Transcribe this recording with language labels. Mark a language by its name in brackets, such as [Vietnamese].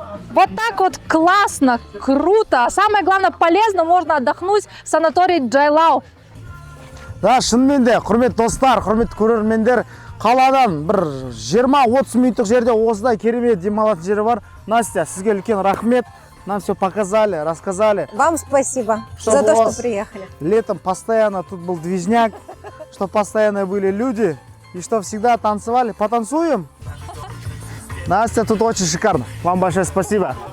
[Russian] Вот так вот классно, круто. А самое главное, полезно, можно отдохнуть в санатории Джайлау. [Kazakh] Да, шынымен де, құрметті достар, құрметті көрермендер, қаладан бір 20-30 минуттық жерде осындай керемет демалатын жері бар. Настя, сізге үлкен рахмет. [Russian] Нам все показали, рассказали. Вам спасибо Чтобы за то, у вас что приехали. Летом постоянно тут был движняк, что постоянно были люди и что всегда танцевали. Потанцуем? Настя, тут очень шикарно. Вам большое спасибо.